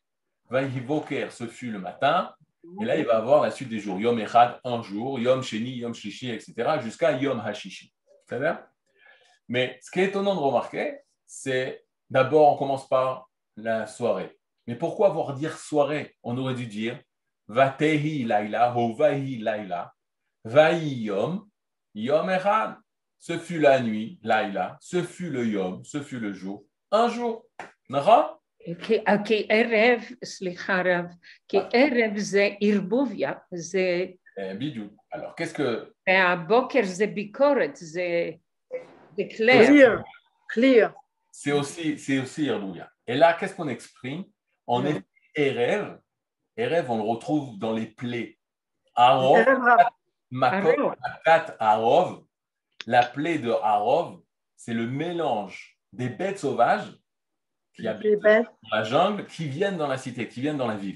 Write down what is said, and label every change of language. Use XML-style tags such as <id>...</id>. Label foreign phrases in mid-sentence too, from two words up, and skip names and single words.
<he>ויהי בוקר,</he> <fr>ce fut le matin. Et là, il va avoir la suite des jours.</fr> <he>יום אחד,</he> <fr>un jour.</fr> <he>יום שני, יום שישי,</he> <fr>etc. jusqu'à</fr> <he>יום השישי.</he> <fr>C'est vrai? Mais ce qui est étonnant de remarquer, c'est d'abord, on commence par la soirée. Mais pourquoi avoir dire soirée? On aurait dû dire</fr> <he>ותהי לילה, ou ויהי לילה, ויהי יום, יום אחד.</he> <fr>Ce fut la nuit, Laila, ce fut le Yom, ce fut le jour, un jour. D'accord?</fr> <he>כי ערב, סליחה רב, כי ערב זה ערבוביה, זה... בדיוק.</he> <fr>Alors, qu'est-ce que...</fr> <he>והבוקר זה ביקורת, זה clair.</he> <fr>Clear. C'est aussi Irbouya. Et là, qu'est-ce qu'on exprime? En effet, Erev, on le retrouve dans les plaies.</fr> <he>ערוב, מכות, מכת, ערוב.</he> <fr>La plaie de Arov, c'est le mélange des bêtes sauvages qui habitent dans la jungle, qui viennent dans la cité, qui viennent dans la ville.</fr>